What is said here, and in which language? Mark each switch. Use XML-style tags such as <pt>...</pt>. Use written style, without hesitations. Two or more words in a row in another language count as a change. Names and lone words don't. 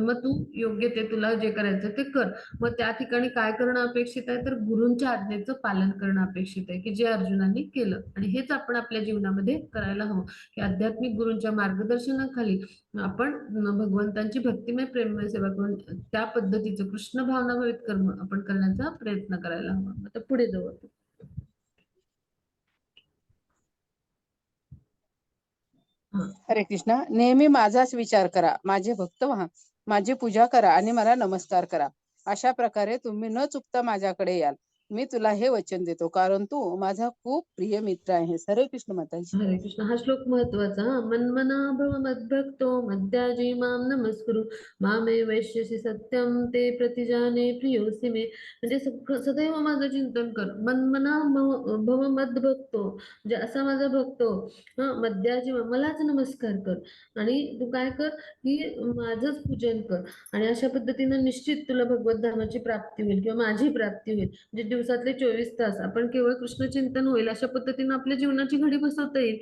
<mr>मग तू योग्य ते तुला जे करायचं ते कर. मग त्या ठिकाणी काय करणं अपेक्षित आहे, तर गुरूंच्या आज्ञेचं पालन करणं अपेक्षित आहे की जे अर्जुनांनी केलं. आणि हेच आपण आपल्या जीवनामध्ये करायला हवं की आध्यात्मिक गुरूंच्या मार्गदर्शनाखाली आपण भगवंतांची भक्तिमय प्रेममय सेवा करून त्या पद्धतीचं कृष्ण भावनाभवित कर्म आपण करण्याचा प्रयत्न करायला हवा. आता पुढे जाऊ आपण. हरे कृष्णा. नेहमी माझाच विचार करा, माझे भक्त व्हा, माझी पूजा करा आणि मला नमस्कार करा. अशा प्रकारे तुम्ही न चुकता माझ्याकडे याल. मी तुला हे वचन देतो कारण तू माझा खूप प्रिय मित्र आहेस. हरे कृष्ण माताजी. हरे कृष्ण. हा श्लोक महत्वाचा.</mr> <sa>मन्मना भव मद्भक्तो मद्याजी माम नमस्कुरु मामे वैश्यसि सत्यम ते प्रतिजाने प्रियोसि मे.</sa> <mr>म्हणजे सदैव माझं चिंतन कर. मन्मना भव मद्भक्तो म्हणजे असा माझा भक्त मद्याजी मलाच नमस्कार कर आणि तू काय कर की माझंच पूजन कर आणि अशा पद्धतीनं निश्चित तुला भगवत धामाची प्राप्ती होईल किंवा माझी प्राप्ती होईल. म्हणजे दिवसातले 24 तास आपण केवळ कृष्ण चिंतन होईल अशा पद्धतीनं आपल्या जीवनाची घडी बसवता येईल.</mr>